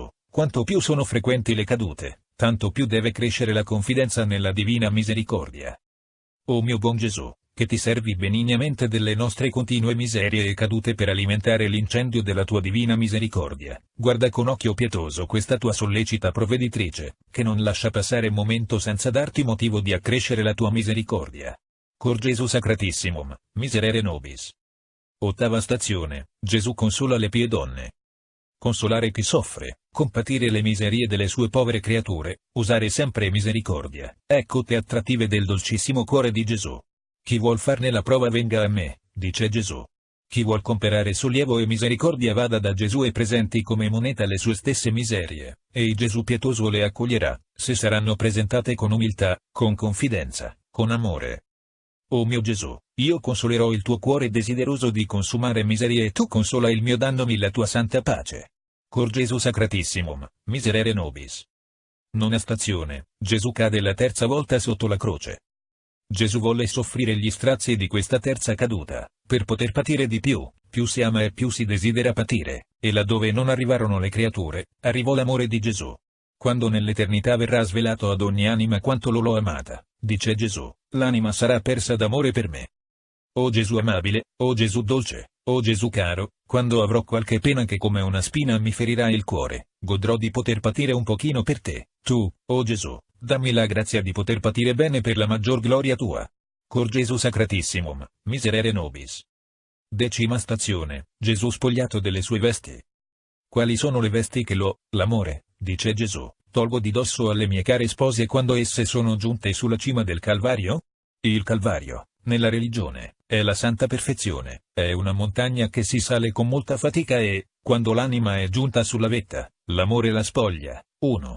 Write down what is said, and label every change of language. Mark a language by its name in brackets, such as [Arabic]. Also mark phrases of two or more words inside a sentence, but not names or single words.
[Italian] Quanto più sono frequenti le cadute, tanto più deve crescere la confidenza nella divina misericordia. O mio buon Gesù, che ti servi benignamente delle nostre continue miserie e cadute per alimentare l'incendio della tua divina misericordia, guarda con occhio pietoso questa tua sollecita provveditrice, che non lascia passare momento senza darti motivo di accrescere la tua misericordia. [Latin] Cor Gesù Sacratissimum, miserere nobis. [Italian] Ottava stazione, Gesù consola le pie donne. Consolare chi soffre, compatire le miserie delle sue povere creature, usare sempre misericordia, ecco te attrattive del dolcissimo cuore di Gesù. Chi vuol farne la prova venga a me, dice Gesù. Chi vuol comperare sollievo e misericordia vada da Gesù e presenti come moneta le sue stesse miserie, e il Gesù pietoso le accoglierà, se saranno presentate con umiltà, con confidenza, con amore. O mio Gesù, io consolerò il tuo cuore desideroso di consumare miserie e tu consola il mio dandomi la tua santa pace. [Latin] Cor Gesù Sacratissimum, miserere nobis. [Italian] Nona stazione, Gesù cade la terza volta sotto la croce. Gesù volle soffrire gli strazi di questa terza caduta, per poter patire di più. Più si ama e più si desidera patire, e laddove non arrivarono le creature, arrivò l'amore di Gesù. Quando nell'eternità verrà svelato ad ogni anima quanto l'ho amata, dice Gesù, l'anima sarà persa d'amore per me. O Gesù amabile, o Gesù dolce, o Gesù caro, quando avrò qualche pena che come una spina mi ferirà il cuore, godrò di poter patire un pochino per te, tu, o Gesù, dammi la grazia di poter patire bene per la maggior gloria tua. [Latin] Cor Gesù Sacratissimum, miserere nobis. [Italian] 10ª stazione, Gesù spogliato delle sue vesti. Quali sono le vesti che l'amore, dice Gesù, tolgo di dosso alle mie care spose quando esse sono giunte sulla cima del Calvario? Il Calvario, nella religione, è la santa perfezione, è una montagna che si sale con molta fatica e, quando l'anima è giunta sulla vetta, l'amore la spoglia, 1.